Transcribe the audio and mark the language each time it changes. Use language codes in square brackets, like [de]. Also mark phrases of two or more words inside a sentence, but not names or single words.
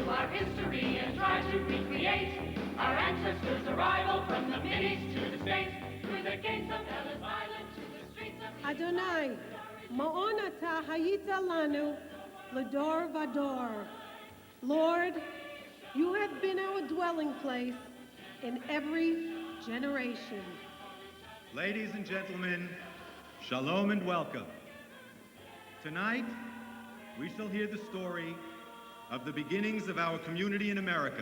[en] history and try to recreate our ancestors' arrival from the Mideast to the States, through the gates of Ellis Island to the streets of [he] Adonai, מעון אתה היית לנו לדור ודור. [en] Lord, you have been our dwelling place in every generation. Ladies and gentlemen, shalom and welcome. Tonight, we shall hear the story of the beginnings of our community in America.